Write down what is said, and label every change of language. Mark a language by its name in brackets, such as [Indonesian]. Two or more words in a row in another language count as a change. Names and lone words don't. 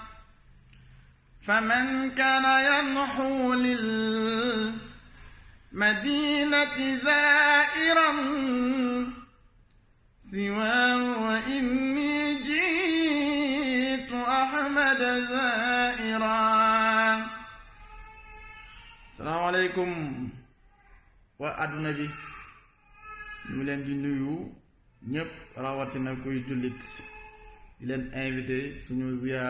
[Arabic] فمن كان ينحو للمدينة زائرا سواه وإني جئت أحمد زائرا. السلام عليكم [Wolof] waa àdduna bi ñu leen di nuyu ñëpp rawatina kuy jullit di leen invité suñu ziyaar